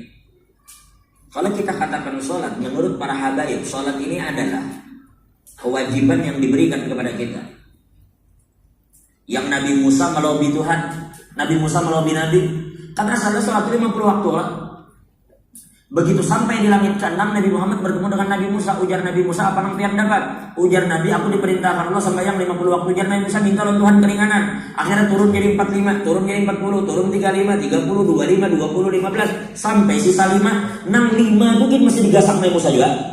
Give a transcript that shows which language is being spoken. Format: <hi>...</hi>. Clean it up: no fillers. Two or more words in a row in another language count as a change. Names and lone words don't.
<id>Kalau kita katakan sholat, menurut para habaib, sholat ini adalah kewajiban yang diberikan kepada kita. Yang Nabi Musa melobi Tuhan, Nabi Musa melobi Nabi, karena salah sholat 50 waktu lah. Begitu sampai di langit ke-6, Nabi Muhammad bertemu dengan Nabi Musa.</id> <bjn>Ujar Nabi Musa, apa yang dapat? Ujar Nabi, aku diperintahkan Allah sembahyang 50 waktu. Ujar Nabi Musa, minta oleh Tuhan keringanan. Akhirnya turun jadi 45, turun jadi 40, turun 35, 30, 25, 20, 15, sampai sisa 5, 65 mungkin masih digasak Nabi Musa juga.</bjn>